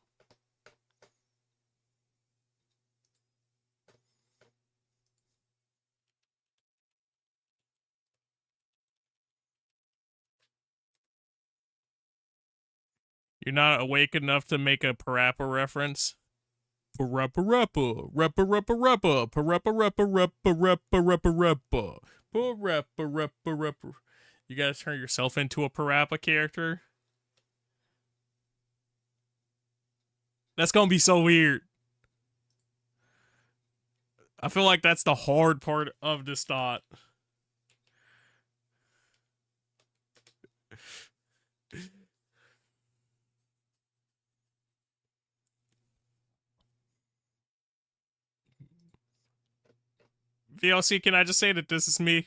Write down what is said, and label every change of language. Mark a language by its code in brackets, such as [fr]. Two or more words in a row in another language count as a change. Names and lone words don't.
[en] You're not awake enough to make a parappa reference. Parappa rappa, rappa rappa rappa, parappa rappa rappa rappa rappa rappa, parappa rappa rappa. You gotta turn yourself into a parappa character. That's gonna be so weird. I feel like that's the hard part of this thought. VLC, can I just say that this is me?